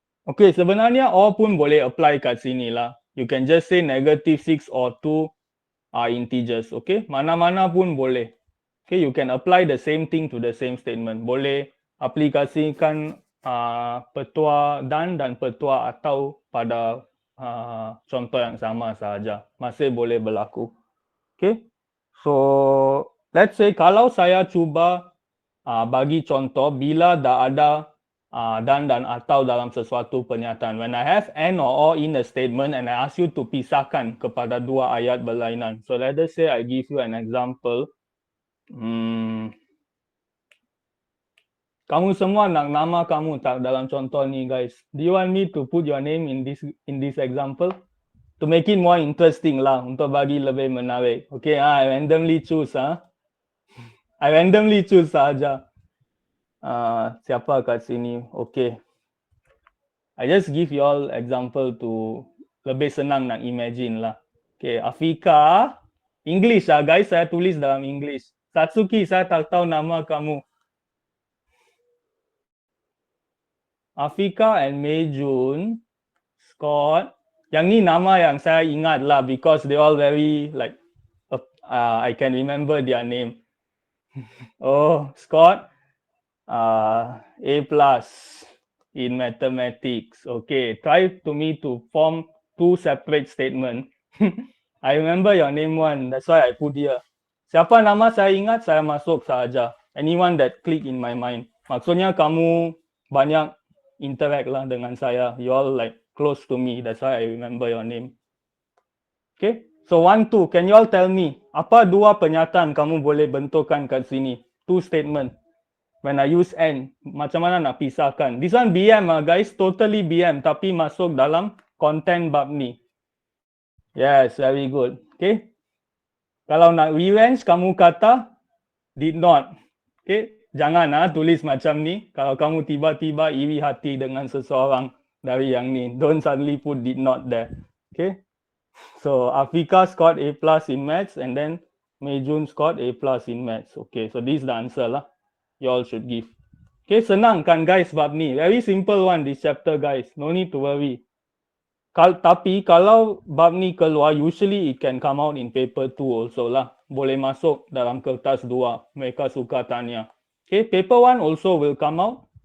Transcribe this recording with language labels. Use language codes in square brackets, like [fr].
[ms] Okay, sebenarnya or pun boleh apply kat sini lah. [en] You can just say negative 6 or 2 are integers. Okay, [ms] mana-mana pun boleh. [en] Okay, you can apply the same thing to the same statement. [ms] Boleh aplikasikan petua dan petua atau pada contoh yang sama sahaja. Masih boleh berlaku. Okay, [en] so let's say [ms] kalau saya cuba bagi contoh bila dah ada dan atau dalam sesuatu pernyataan. [en] When I have and or in a statement and I ask you to [ms] pisahkan kepada dua ayat berlainan. [en] So let us say I give you an example. [ms] Kamu semua nak nama kamu tak dalam contoh ni guys? [en] Do you want me to put your name in this example? To make it more interesting lah, [ms] untuk bagi lebih menarik. [en] Okay, I randomly choose. I randomly choose saja. [ms] Siapa kat sini? [en] Okay. I just give you all example to [ms] lebih senang nak [en] imagine lah. [ms] Okay, Afika. English guys, saya tulis dalam English. Satsuki, saya tak tahu nama kamu. [en] Afika and Meijun, Scott. [ms] Yang ni nama yang saya ingat lah [en] because they all very like, I can remember their name. Oh, Scott. A+ in mathematics. Okay, try to me to form two separate statements. I remember your name one, that's why I put here. [ms] Siapa nama saya ingat, saya masuk saja. [en] Anyone that click in my mind. [ms] Maksudnya kamu banyak interact lah dengan saya. [en] You all like close to me, that's why I remember your name. Okay, so 1, 2, can you all tell me [ms] apa dua pernyataan kamu boleh bentukkan kat sini? [en] Two statement. When I use and, [ms] macam mana nak pisahkan? [en] This one BM guys, totally BM, [ms] tapi masuk dalam content bab ni. [en] Yes, very good. Okay. [ms] Kalau nak revenge, kamu kata [en] did not. Okay. [ms] Jangan tulis macam ni. Kalau kamu tiba-tiba iri hati dengan seseorang dari yang ni, [en] don't suddenly put did not there. [ms] Okay. [en] So Afika scored A+ in maths and then Meijun scored A+ in maths. Okay, so this is the answer lah. You all should give. Okay, [ms] senang kan guys bab ni. [en] Very simple one this chapter guys. No need to worry. [ms] Tapi kalau bab ni keluar, [en] usually it can come out in paper 2 also lah. [ms] Boleh masuk dalam kertas 2. Mereka suka tanya. [en] Okay, paper 1 also will come out.